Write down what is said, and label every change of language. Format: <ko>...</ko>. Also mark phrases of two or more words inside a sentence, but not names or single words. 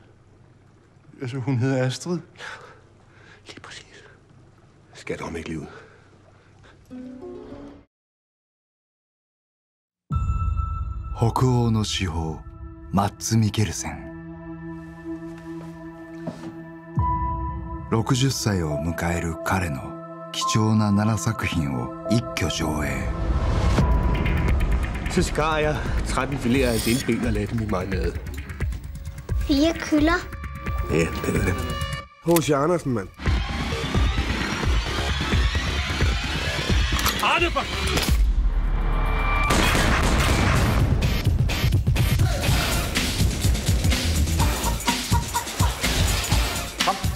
<da>Altså, hun hedder Astrid? Ja, lige præcis. Skal om ikke livet.</da> <ja>北欧の至宝, Mads Mikkelsen. 60 歳を迎える彼の貴重な7作品を一挙上映。</ja> <da>Så skar jeg 13 fileter af delben og lagde dem i marinade. 4 køller. Ja, det er det. H.C. Andersen, mand. Arne, for... Kom.</da>